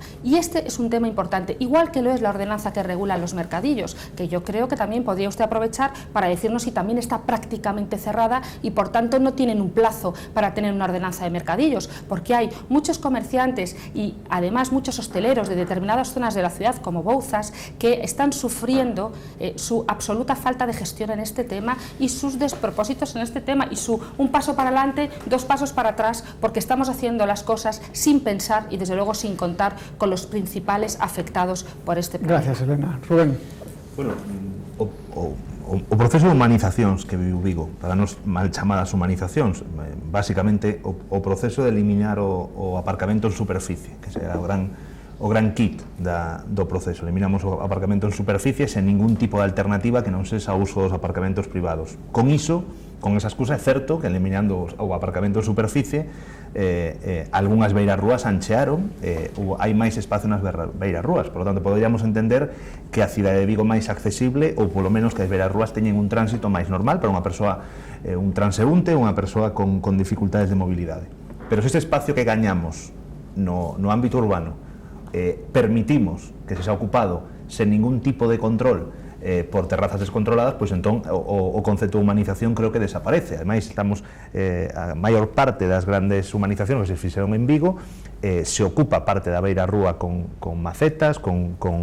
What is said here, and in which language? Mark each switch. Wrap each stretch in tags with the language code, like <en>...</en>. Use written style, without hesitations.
<es>Y este es un tema importante, igual que lo es la ordenanza que regula los mercadillos, que yo creo que también podría usted aprovechar para decirnos si también está prácticamente cerrada y por tanto no tienen un plazo para tener una ordenanza de mercadillos, porque hay muchos comerciantes y además muchos hosteleros de determinadas zonas de la ciudad, como Bouzas, que están sufriendo su absoluta falta de gestión en este tema y sus despropósitos en este tema y un paso para adelante, dos pasos para atrás, porque estamos haciendo las cosas sin pensar y desde luego sin contar con los principales afectados por este problema. Gracias, Elena. Rubén.</es> <gl>Bueno, o proceso de humanizacións que viu Vigo, para nos mal chamadas humanizacións, basicamente o proceso de eliminar o aparcamento en superficie, que será o gran kit do proceso. Eliminamos o aparcamento en superficie sen ningún tipo de alternativa que non sexa o uso dos aparcamentos privados. Con iso Con esa excusa é certo que eliminando o aparcamento en superficie algunhas beirarrúas anchearon, hai máis espacio nas beirarrúas,</gl> <es>por lo tanto</es> <gl>poderíamos entender que a cidade de Vigo máis accesible ou polo menos que as beirarrúas teñen un tránsito máis normal para unha persoa, un transeúnte ou unha persoa con dificultades de mobilidade. Pero se este espacio que gañamos no ámbito urbano permitimos que se xa ocupado sen ningún tipo de control por terrazas descontroladas, pois entón o concepto de humanización creo que desaparece. Ademais, estamos a maior parte das grandes humanizacións que se fixeron en Vigo se ocupa parte da beira rúa con macetas, con</gl>